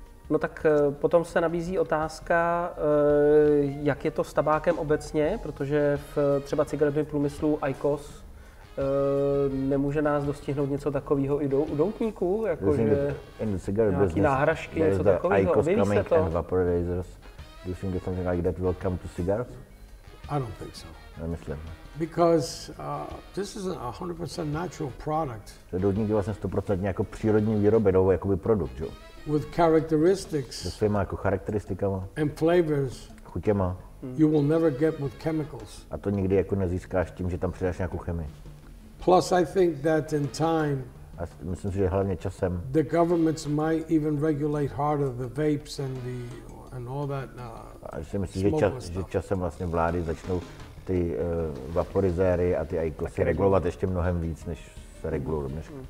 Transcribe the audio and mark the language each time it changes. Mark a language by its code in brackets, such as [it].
[cs] No tak potom se nabízí otázka, jak je to s tabákem obecně, protože v třeba cigarettovém průmyslu IQOS nemůže nás dostihnout něco takového i u doutníků, jakože nějaký náhražky, něco takového. Objeví se to? [en] Do you think that something like that will come to cigars? I don't think so. [cs] Nemyslím. [en] Because this is a 100% natural product. [cs] Doutník je vlastně 100% jako přírodní výrobek, nebo jakoby produkt, jo? [en] With characteristics. [cs] Se svýma jako charakteristikama. [en] And flavors. [cs] Chutěma. [en] You will never get with chemicals. [cs] A to nikdy jako nezískáš tím, že tam přidáš nějakou chemii. [en] Plus, I think that in time. [cs] A myslím si, že hlavně časem. [en] The governments might even regulate harder the vapes and all that. [cs] A si myslím, že časem vlastně vlády začnou ty vaporizéry a ty IQOSy regulovat ještě mnohem víc, než se regulují dnes.